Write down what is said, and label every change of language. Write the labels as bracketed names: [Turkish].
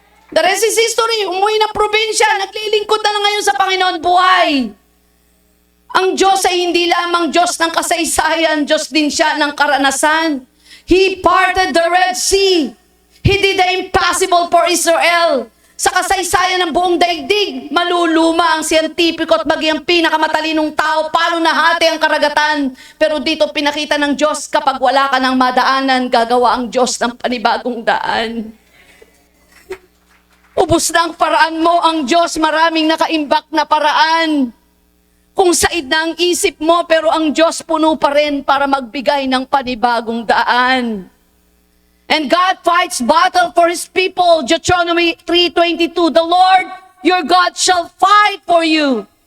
[English] The rest is history, [Filipino] umuwi ng probinsya, naglilingkod na lang ngayon sa Panginoon buhay. Ang Diyos ay hindi lamang Diyos ng kasaysayan, Diyos din siya ng karanasan. [English] He parted the Red Sea. He did the impossible for Israel. [Filipino] Sa kasaysayan ng buong daigdig, maluluma ang siyentipiko at maging ang pinakamatalinong tao, paano nahati ang karagatan. Pero dito pinakita ng Diyos, kapag wala ka ng madaanan, gagawa ang Diyos ng panibagong daan. Ubus na ang paraan mo, ang Diyos maraming nakaimbak na paraan. Kung said na ang isip mo, pero ang Diyos puno pa rin para magbigay ng panibagong daan. [English] And God fights battle for His people. Deuteronomy 3:22, the Lord, your God, shall fight for you.